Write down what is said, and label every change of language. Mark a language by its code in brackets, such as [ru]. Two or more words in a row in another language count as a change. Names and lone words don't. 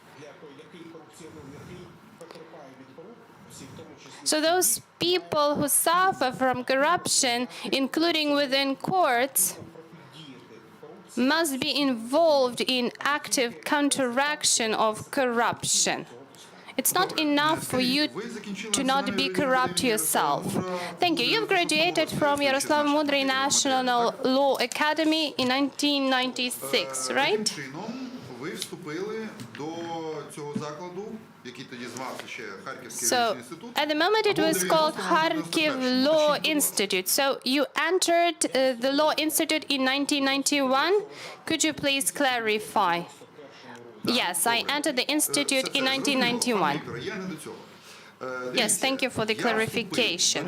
[en] So those people who suffer from corruption, including within courts, must be involved in active counteraction of corruption. It's not enough for you to not be corrupt yourself. Thank you. You've graduated from Yaroslav Mudry National Law Academy in 1996, right? [uk] Яким чином ви вступили до цього закладу, який тоді звався ще Харківський [en] So, [uk] юридичний інститут? [en] at the moment it was called Kharkiv Law Institute. So, you entered the Law Institute in 1991. Could you please clarify? Yes, I entered the institute in 1991. Yes, thank you for the clarification.